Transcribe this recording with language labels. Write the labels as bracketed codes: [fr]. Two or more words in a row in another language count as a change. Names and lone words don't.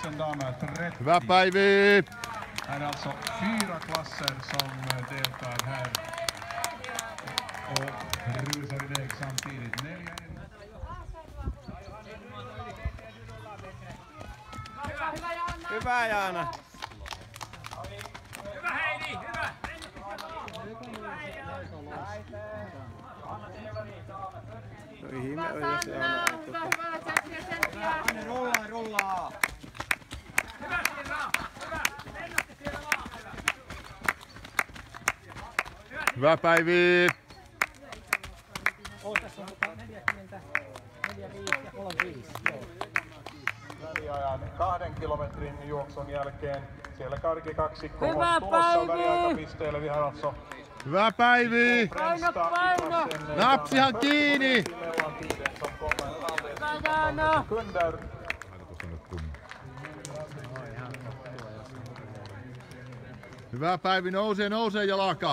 [sv] damer 30. [fi] Hyvä Päivi! [sv] Här är alltså 4 klasser som deltar här och rusar iväg samtidigt. [fi] Hyvä Jaana! Hyvä Heidi, hyvä! Rullaa! Hyvä Sira! Hyvä! Lennätte siellä vaan! Hyvä Päivi! Tässä on 40, 45 ja 35. Väliajan 2 kilometrin juoksun jälkeen siellä karkikaksikko on Hyvä tulossa Päivi! väliaikapisteelle. [sv] Vi har alltså [fi] Hyvä Päivi! Paino, paino! Napsihan kiinni! [sv] Sekunder. [fi] Hyvä Päivi, nousee jalaka.